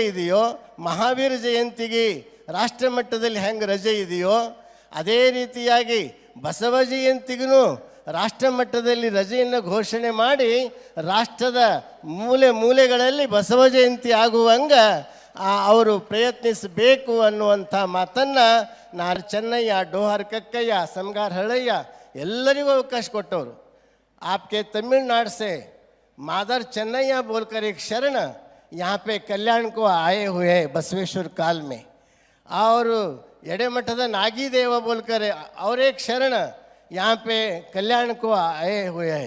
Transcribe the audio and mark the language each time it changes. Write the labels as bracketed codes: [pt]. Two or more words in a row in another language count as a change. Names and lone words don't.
[kn] ಇದೆಯೋ, ಮಹಾವೀರ ಜಯಂತಿಗೆ ರಾಷ್ಟ್ರ ಮಟ್ಟದಲ್ಲಿ ಹೆಂಗೆ ರಜೆ ಇದೆಯೋ, ಅದೇ ರೀತಿಯಾಗಿ ಬಸವ ಜಯಂತಿಗೂ ರಾಷ್ಟ್ರ ಮಟ್ಟದಲ್ಲಿ ರಜೆಯನ್ನು ಘೋಷಣೆ ಮಾಡಿ ರಾಷ್ಟ್ರದ ಮೂಲೆ ಮೂಲೆಗಳಲ್ಲಿ ಬಸವ ಜಯಂತಿ ಆಗುವಂಗೆ ಅವರು ಪ್ರಯತ್ನಿಸಬೇಕು ಅನ್ನುವಂಥ ಮಾತನ್ನು ನಾನು ಚೆನ್ನಯ್ಯ, ಡೋಹಾರ್ ಕಕ್ಕಯ್ಯ, ಸಮಗಾರ್ ಹಳಯ್ಯ ಎಲ್ಲರಿಗೂ ಅವಕಾಶ ಕೊಟ್ಟವರು. [hi] आपके तमिलनाडु से मादर चन्नैया बोलकर एक शरण यहाँ पे कल्याण को आए हुए हैं बसवेश्वर काल में, और एड़े मठद नागी देव बोलकर और एक शरण यहाँ पे कल्याण को आए हुए हैं.